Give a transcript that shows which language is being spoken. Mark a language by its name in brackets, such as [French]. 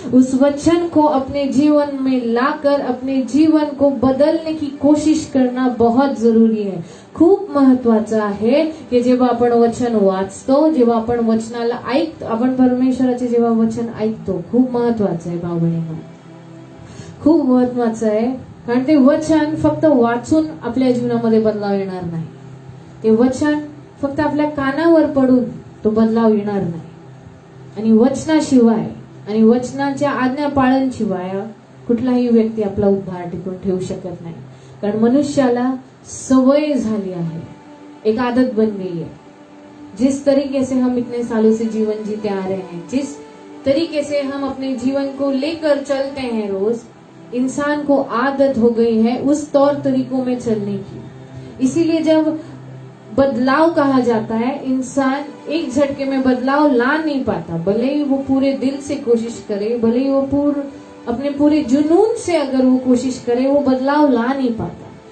[Hindi] उस वचन को अपने जीवन में लाकर अपने जीवन को बदलने की कोशिश करना बहुत जरूरी है. [Marathi] खूप महत्वाचं आहे की जेव्हा आपण वचन वाचतो, जेव्हा आपण वचनाला ऐकतो, आपण परमेश्वराचे जेव्हा वचन ऐकतो, खूप महत्वाचं आहे भाऊ बहिणींनो, खूप महत्वाचं आहे. कारण ते वचन फक्त वाचून आपल्या जीवनामध्ये बदलाव येणार नाही, ते वचन फक्त आपल्या कानावर पडून तो बदलाव येणार नाही. आणि वचनाशिवाय आणि वचनाच्या आज्ञा पाळनशिवाय कुठलाही व्यक्ती आपला उद्धार टिकून ठेवू शकत नाही. कारण मनुष्याला सवय झाली आहे, [Hindi] एक आदत बन गई है. जिस तरीके से हम इतने सालों से जीवन जीते आ रहे हैं, जिस तरीके से हम अपने जीवन को लेकर चलते हैं रोज, इंसान को आदत हो गई है उस तौर तरीकों में चलने की. इसीलिए जब बदलाव कहा जाता है, इंसान एक झटके में बदलाव ला नहीं पाता, भले ही वो पूरे दिल से कोशिश करे, भले ही वो अपने पूरे जुनून से अगर वो कोशिश करे, वो बदलाव ला नहीं पाता.